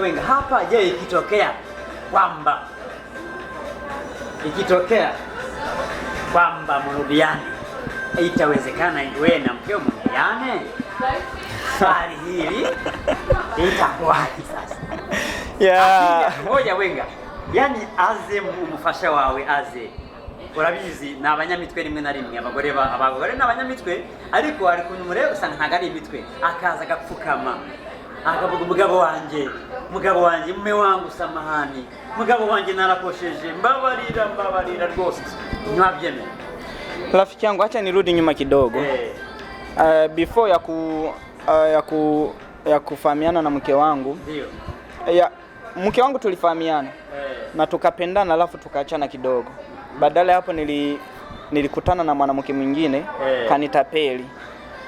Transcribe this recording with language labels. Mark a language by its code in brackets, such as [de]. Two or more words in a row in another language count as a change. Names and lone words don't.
[sw] Wenga, hapa je, ikitokea kwamba mrudiane, itawezekana wewe na mkeo mrudiane? Swali hili itakuwaje sasa? Ngoja Wenga, yani [rn] aze umufasha wawe aze urabizi na abanyamitwe rimwe na rimwe abagore n'abanyamitwe, ariko ari kunyumure usanga ntagari imitwe, akaza gapfukama akavuga mugabo wanje [sw] mume wangu samahani, [rn] mugabo wanje narakosheje, mbabarira rwose. Nyabyeme [sw] rafiki yangu, acha nirudi nyuma kidogo. Before ya kufahamiana na mke wangu. Ndio. Mke wangu tulifahamiana na tukapendana, alafu tukaachana kidogo. Badala hapo nilikutana na mwanamke mwingine kanitapeli.